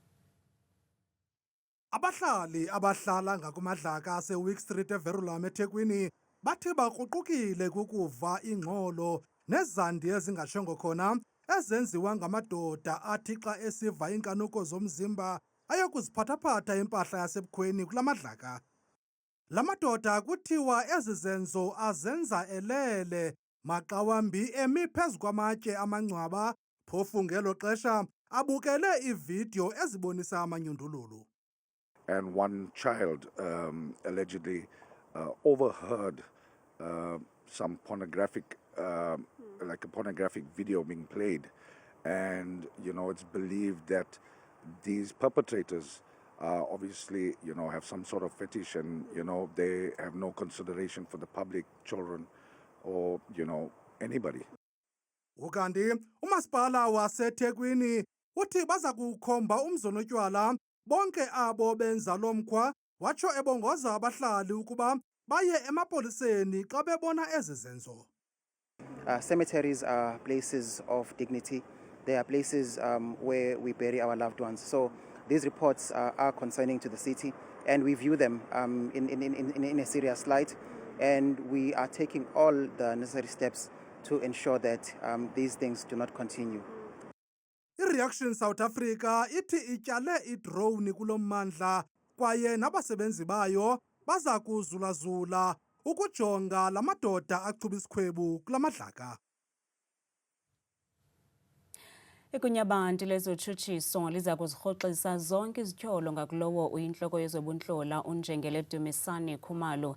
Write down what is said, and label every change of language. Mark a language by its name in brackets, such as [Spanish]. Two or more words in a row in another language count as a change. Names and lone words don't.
[Xhosa] Abahlali abahlala ngakumadlaka ase-Wick Street eVerulam eThekwini bathi bakruqukile kukuva ingxolo nezandi ezingashongo khona ezenziwa ngamadoda athi xa esiva iinkanuko zomzimba ayokuziphathaphatha impahla yasebukhweni kula madlaka. La madoda kuthiwa ezi zenzo azenza elele maxa wambi emi phezu kwamatye amangcwaba, phofu ngelo xesha abukele iividiyo ezibonisa amanyundululu. [English] And one child allegedly overheard some pornographic, like a pornographic video being played. And, you know, it's believed that these perpetrators obviously, you know, have some sort of fetish and, you know, they have no consideration for the public, children, or, you know, anybody. [Xhosa] Ukanti umasipala waseThekwini uthi baza kukhomba umzonotywala bonke abo benza lo mkhwa, watsho ebongoza abahlali ukuba baye emapoliseni xa bebona ezi zenzo. [English] Cemeteries are places of dignity. They are places where we bury our loved ones. So these reports are concerning to the city, and we view them in a serious light, and we are taking all the necessary steps to ensure that these things do not continue. [Xhosa] I-Reaction South Africa ithi ityale idrone kulo mmandla kwaye nabasebenzi bayo baza kuzulazula ukujonga la madoda achuba isikhwebu kula madlaka. Ikunyabanti lezotshutshiso liza kuzirhoxisa zonke izityholo ngakulowo uyintloko yezobuntloli uNjengele Dumisani Khumalo.